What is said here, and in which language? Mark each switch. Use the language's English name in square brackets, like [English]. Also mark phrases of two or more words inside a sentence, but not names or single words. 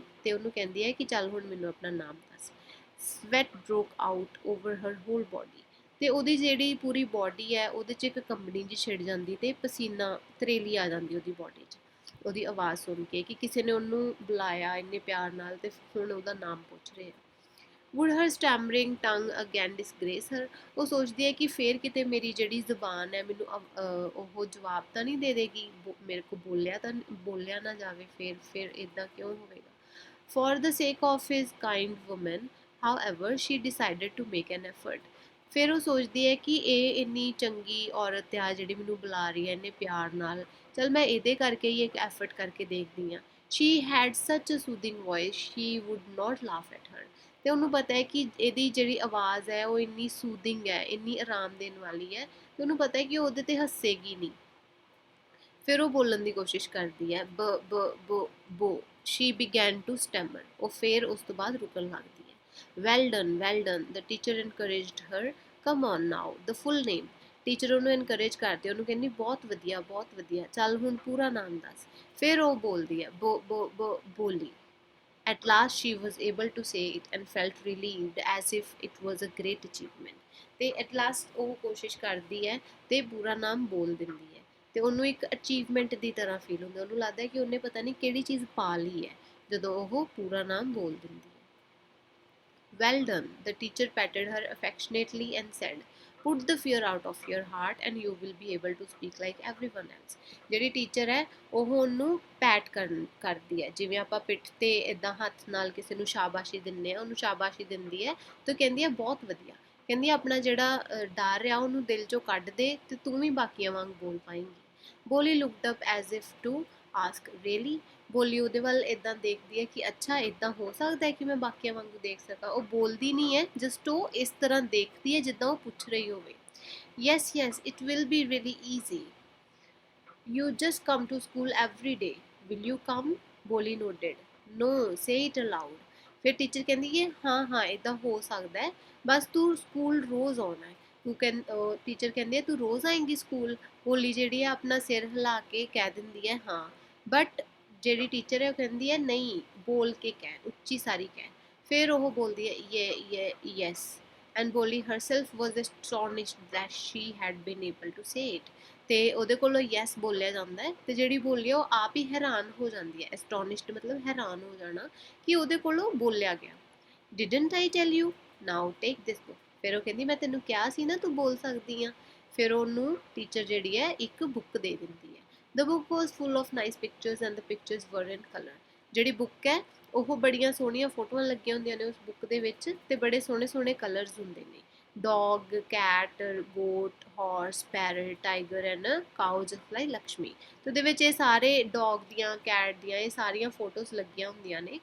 [Punjabi] ਤੇ ਉਹਨੂੰ ਕਹਿੰਦੀ ਹੈ ਕਿ ਚੱਲ ਹੁਣ ਮੈਨੂੰ ਆਪਣਾ ਨਾਮ ਦੱਸ। [English] Sweat broke out over her whole body. [Punjabi] ਤੇ ਉਹਦੀ ਜਿਹੜੀ ਪੂਰੀ ਬੋਡੀ ਹੈ ਉਹਦੇ 'ਚ ਇੱਕ ਕੰਬਣੀ ਜਿਹੀ ਛਿੜ ਜਾਂਦੀ ਤੇ ਪਸੀਨਾ ਤਰੇਲੀ ਆ ਜਾਂਦੀ ਉਹਦੀ ਬੋਡੀ 'ਚ, ਉਹਦੀ ਆਵਾਜ਼ ਸੁਣ ਕੇ ਕਿ ਕਿਸੇ ਨੇ ਉਹਨੂੰ ਬੁਲਾਇਆ ਇੰਨੇ ਪਿਆਰ ਨਾਲ ਤੇ ਹੁਣ ਉਹਦਾ ਨਾਮ ਪੁੱਛ ਰਹੇ ਆ। [English] would her stammering tongue again disgrace her। [Punjabi] ਉਹ ਸੋਚਦੀ ਹੈ ਕਿ ਫੇਰ ਕਿਤੇ ਮੇਰੀ ਜਿਹੜੀ ਜ਼ੁਬਾਨ ਹੈ ਮੈਨੂੰ ਉਹ ਜਵਾਬ ਤਾਂ ਨਹੀਂ ਦੇ ਦੇਗੀ, ਮੇਰੇ ਕੋ ਬੋਲਿਆ ਨਾ ਜਾਵੇ, ਫਿਰ ਇਦਾਂ ਕਿਉਂ ਹੋਵੇਗਾ। [English] for the sake of his kind woman however she decided to make an effort। [Punjabi] ਫਿਰ ਉਹ ਸੋਚਦੀ ਹੈ ਕਿ ਇਹ ਇੰਨੀ ਚੰਗੀ ਔਰਤ ਆ ਜਿਹੜੀ ਮੈਨੂੰ ਬੁਲਾ ਰਹੀ ਹੈ ਇੰਨੇ ਪਿਆਰ ਨਾਲ, ਚਲ ਮੈਂ ਇਹਦੇ ਕਰਕੇ ਹੀ ਇੱਕ ਐਫਰਟ ਕਰਕੇ ਦੇਖਦੀ ਹਾਂ। [English] she had such a soothing voice she would not laugh at her। [Punjabi] ਤੇ ਉਹਨੂੰ ਪਤਾ ਹੈ ਕਿ ਇਹਦੀ ਜਿਹੜੀ ਆਵਾਜ਼ ਹੈ ਉਹ ਇੰਨੀ ਸੂਦਿੰਗ ਹੈ, ਇੰਨੀ ਆਰਾਮ ਦੇਣ ਵਾਲੀ ਹੈ, ਤੇ ਉਹਨੂੰ ਪਤਾ ਹੈ ਕਿ ਉਹ ਉਹਦੇ ਤੇ ਹੱਸੇਗੀ ਨਹੀਂ। ਫਿਰ ਉਹ ਬੋਲਣ ਦੀ ਕੋਸ਼ਿਸ਼ ਕਰਦੀ ਹੈ, ਬ ਬ ਬ ਬੋ। [English] She began to stammer. [Punjabi] ਉਹ ਫਿਰ ਉਸ ਤੋਂ ਬਾਅਦ ਰੁਕਣ ਲੱਗਦੀ ਹੈ। [English] Well done the teacher encouraged her. Come on now the full name. [Punjabi] ਟੀਚਰ ਉਹਨੂੰ ਇਨਕਰੇਜ ਕਰਦੀ, ਉਹਨੂੰ ਕਹਿੰਦੀ ਬਹੁਤ ਵਧੀਆ, ਚੱਲ ਹੁਣ ਪੂਰਾ ਨਾਮ ਦੱਸ। ਫਿਰ ਉਹ ਬੋਲਦੀ ਹੈ ਬੋਲੀ। [English] At last she was able to say it and felt relieved as if it was a great achievement। [Punjabi] ਤੇ [English] at last [Punjabi] ਉਹ ਕੋਸ਼ਿਸ਼ ਕਰਦੀ ਹੈ ਤੇ ਪੂਰਾ ਨਾਮ ਬੋਲ ਦਿੰਦੀ ਹੈ, ਤੇ ਉਹਨੂੰ ਇੱਕ ਅਚੀਵਮੈਂਟ ਦੀ ਤਰ੍ਹਾਂ ਫੀਲ ਹੁੰਦਾ, ਉਹਨੂੰ ਲੱਗਦਾ ਹੈ ਕਿ ਉਹਨੇ ਪਤਾ ਨਹੀਂ ਕਿਹੜੀ ਚੀਜ਼ ਪਾ ਲਈ ਹੈ ਜਦੋਂ ਉਹ ਪੂਰਾ ਨਾਮ ਬੋਲ ਦਿੰਦੀ ਹੈ। [English] well done the teacher patted her affectionately and said put the fear out of your heart and you will be able to speak like everyone else। [Punjabi] ਜਿਹੜੀ ਟੀਚਰ ਹੈ ਉਹ ਉਹਨੂੰ ਪੈਟ ਕਰਦੀ ਹੈ, ਜਿਵੇਂ ਆਪਾਂ ਪਿੱਠ ਤੇ ਇਦਾਂ ਹੱਥ ਨਾਲ ਕਿਸੇ ਨੂੰ ਸ਼ਾਬਾਸ਼ੀ ਦਿੰਦੇ ਆ, ਉਹਨੂੰ ਸ਼ਾਬਾਸ਼ੀ ਦਿੰਦੀ ਹੈ ਤੇ ਕਹਿੰਦੀ ਹੈ ਬਹੁਤ ਵਧੀਆ, ਕਹਿੰਦੀ ਆਪਣਾ ਜਿਹੜਾ ਡਰ ਆ ਉਹਨੂੰ ਦਿਲ ਚੋਂ ਕੱਢ ਦੇ ਤੇ ਤੂੰ ਵੀ ਬਾਕੀਆਂ ਵਾਂਗ ਬੋਲ ਪਾਏਂਗੀ। [English] Bholi looked up as if to ask really. [Punjabi] ਬੋਲੀ ਉਹਦੇ ਵੱਲ ਇਦਾਂ ਦੇਖਦੀ ਹੈ ਕਿ ਅੱਛਾ ਇਦਾਂ ਹੋ ਸਕਦਾ ਹੈ ਕਿ ਮੈਂ ਬਾਕੀਆਂ ਵਾਂਗੂ ਦੇਖ ਸਕਾਂ। ਉਹ ਬੋਲਦੀ ਨਹੀਂ ਹੈ, ਜਸਟ ਉਹ ਇਸ ਤਰ੍ਹਾਂ ਦੇਖਦੀ ਹੈ ਜਿੱਦਾਂ ਉਹ ਪੁੱਛ ਰਹੀ ਹੋਵੇ। [English] yes it will be really easy, you just come to school every day, will you come। [Punjabi] ਬੋਲੀ [English] nodded। no say it aloud। [Punjabi] ਫਿਰ ਟੀਚਰ ਕਹਿੰਦੀ ਹੈ ਹਾਂ ਇਦਾਂ ਹੋ ਸਕਦਾ ਹੈ, ਬਸ ਤੂੰ ਸਕੂਲ ਰੋਜ਼ ਆਉਣਾ ਹੈ। ਟੀਚਰ ਕਹਿੰਦੀ ਹੈ ਤੂੰ ਰੋਜ਼ ਆਏਂਗੀ ਸਕੂਲ। ਬੋਲੀ ਜਿਹੜੀ ਹੈ ਆਪਣਾ ਸਿਰ ਹਿਲਾ ਕੇ ਕਹਿ ਦਿੰਦੀ ਹੈ ਹਾਂ, ਬਟ ਜਿਹੜੀ ਟੀਚਰ ਹੈ ਉਹ ਕਹਿੰਦੀ ਹੈ ਨਹੀਂ ਬੋਲ ਕੇ ਕਹਿ, ਉੱਚੀ ਸਾਰੀ ਕਹਿ। ਫਿਰ ਉਹ ਬੋਲਦੀ ਹੈ [English] yes and Bholi herself was astonished that she had been able to say it। [Punjabi] ਤੇ ਉਹਦੇ ਕੋਲੋਂ ਯੈਸ ਬੋਲਿਆ ਜਾਂਦਾ ਹੈ ਤੇ ਜਿਹੜੀ ਬੋਲੀ ਉਹ ਆਪ ਹੀ ਹੈਰਾਨ ਹੋ ਜਾਂਦੀ ਹੈ। ਐਸਟੋਨਿਸ਼ਡ ਮਤਲਬ ਹੈਰਾਨ ਹੋ ਜਾਣਾ ਕਿ ਉਹਦੇ ਕੋਲੋਂ ਬੋਲਿਆ ਗਿਆ। [English] didn't I tell you, now take this book। [Punjabi] ਫਿਰ ਉਹ ਕਹਿੰਦੀ ਮੈਂ ਤੈਨੂੰ ਕਿਹਾ ਸੀ ਨਾ ਤੂੰ ਬੋਲ ਸਕਦੀ ਆ। ਫਿਰ ਉਹਨੂੰ ਟੀਚਰ ਜਿਹੜੀ ਹੈ ਇੱਕ ਬੁੱਕ ਦੇ ਦਿੰਦੀ ਹੈ। [English] The book was full of nice pictures and the pictures were in color। [Punjabi] ਜਿਹੜੀ ਬੁੱਕ ਹੈ ਉਹ ਬੜੀਆਂ ਸੋਹਣੀਆਂ ਫੋਟੋਆਂ ਲੱਗੀਆਂ ਹੁੰਦੀਆਂ ਨੇ ਉਸ ਬੁੱਕ ਦੇ ਵਿੱਚ, ਤੇ ਬੜੇ ਸੋਹਣੇ ਸੋਹਣੇ ਕਲਰਸ ਹੁੰਦੇ ਨੇ, [English] dog, cat, goat, horse, parrot, tiger and cow just like Lakshmi. [Punjabi] ਤੇ ਉਹਦੇ ਵਿੱਚ ਇਹ ਸਾਰੇ ਡੌਗ ਦੀਆਂ, ਕੈਟ ਦੀਆਂ, ਇਹ ਸਾਰੀਆਂ ਫੋਟੋਜ਼ ਲੱਗੀਆਂ ਹੁੰਦੀਆਂ ਨੇ।